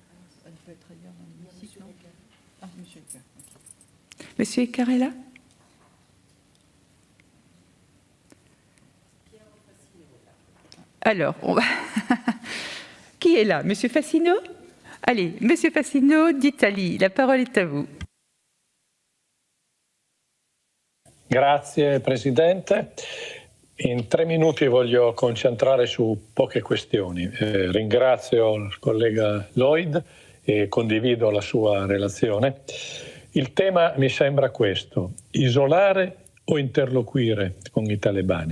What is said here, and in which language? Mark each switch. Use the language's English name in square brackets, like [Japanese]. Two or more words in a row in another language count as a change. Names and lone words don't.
[French] Monsieur Ecker est là? Alors, on va... Qui est là? Monsieur Fassino? Allez, monsieur Fassino d'Italie, la parole est à vous. [Italian] Grazie Presidente. In 3 minuti voglio concentrare su poche questioni. Ringrazio il collega Lloyd e condivido la sua relazione. Il tema mi sembra questo: isolare o interloquire con i talebani.